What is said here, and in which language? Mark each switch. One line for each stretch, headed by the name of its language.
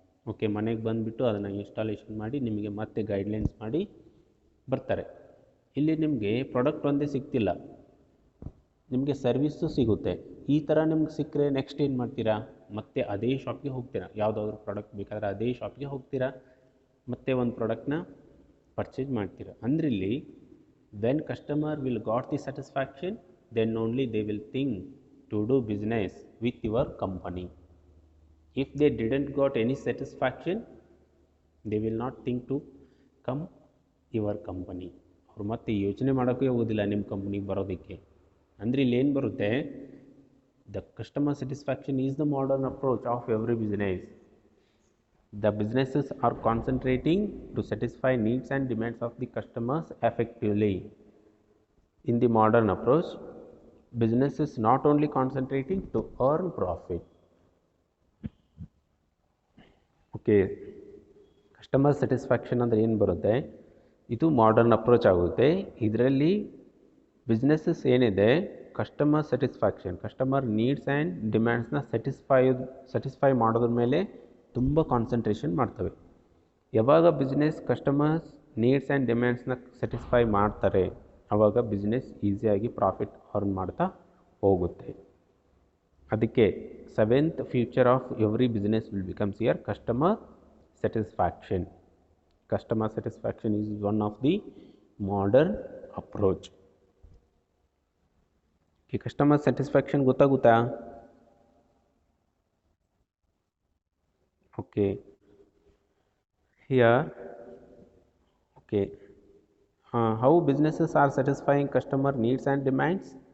Kannada: Okay ಮನೆಗೆ ಬಂದುಬಿಟ್ಟು ಅದನ್ನು ಇನ್ಸ್ಟಾಲೇಷನ್ ಮಾಡಿ ನಿಮಗೆ ಮತ್ತೆ ಗೈಡ್ಲೈನ್ಸ್ ಮಾಡಿ ಬರ್ತಾರೆ. ಇಲ್ಲಿ ನಿಮಗೆ ಪ್ರಾಡಕ್ಟ್ ಒಂದೇ ಸಿಗ್ತಿಲ್ಲ, ನಿಮಗೆ ಸರ್ವಿಸ್ಸು ಸಿಗುತ್ತೆ. ಈ ಥರ ನಿಮ್ಗೆ ಸಿಕ್ಕರೆ ನೆಕ್ಸ್ಟ್ ಏನು ಮಾಡ್ತೀರಾ, ಮತ್ತೆ ಅದೇ ಶಾಪ್ಗೆ ಹೋಗ್ತೀರಾ. ಯಾವುದಾದ್ರೂ ಪ್ರಾಡಕ್ಟ್ ಬೇಕಾದರೆ ಅದೇ ಶಾಪ್ಗೆ ಹೋಗ್ತೀರಾ, ಮತ್ತೆ ಒಂದು ಪ್ರಾಡಕ್ಟ್ನ ಪರ್ಚೇಸ್ ಮಾಡ್ತೀರಾ. ಅಂದರೆ ಇಲ್ಲಿ
English: When customer will got the satisfaction, then only they will think to do business with your company. If they didn't got any satisfaction, they will not think to come your company.
Kannada: ಅವರು ಮತ್ತೆ ಯೋಚನೆ ಮಾಡೋಕ್ಕೆ ಹೋಗೋದಿಲ್ಲ ನಿಮ್ಮ ಕಂಪ್ನಿಗೆ ಬರೋದಕ್ಕೆ. ಅಂದರೆ ಇಲ್ಲಿ ಏನು ಬರುತ್ತೆ,
English: The customer satisfaction is the modern approach of every business. The businesses are concentrating to satisfy needs and demands of the customers effectively. In the modern approach, business is not only concentrating to earn profit.
Kannada: Okay, customer satisfaction ಅಂದರೆ ಏನು ಬರುತ್ತೆ, ಇದು modern approach ಆಗುತ್ತೆ. ಇದರಲ್ಲಿ businesses ಏನಿದೆ customer satisfaction, customer needs and ಡಿಮ್ಯಾಂಡ್ಸ್ನ satisfy ಮಾಡೋದ್ರ ಮೇಲೆ ತುಂಬ ಕಾನ್ಸಂಟ್ರೇಷನ್ ಮಾಡ್ತವೆ. ಯಾವಾಗ business customers needs and ಡಿಮ್ಯಾಂಡ್ಸ್ನ satisfy ಮಾಡ್ತಾರೆ ಆವಾಗ ಬಿಸ್ನೆಸ್ ಈಸಿಯಾಗಿ ಪ್ರಾಫಿಟ್ ಅರ್ನ್ ಮಾಡ್ತಾ ಹೋಗುತ್ತೆ. ಅದಕ್ಕೆ
English: Seventh future of every business will becomes here customer satisfaction. Customer satisfaction is one of the modern approach.
Kannada: ಈ ಕಸ್ಟಮರ್ ಸ್ಯಾಟಿಸ್ಫ್ಯಾಕ್ಷನ್ ಗೊತ್ತಾಗುತ್ತಾ?
English: Okay, here okay, how businesses are satisfying customer needs and demands?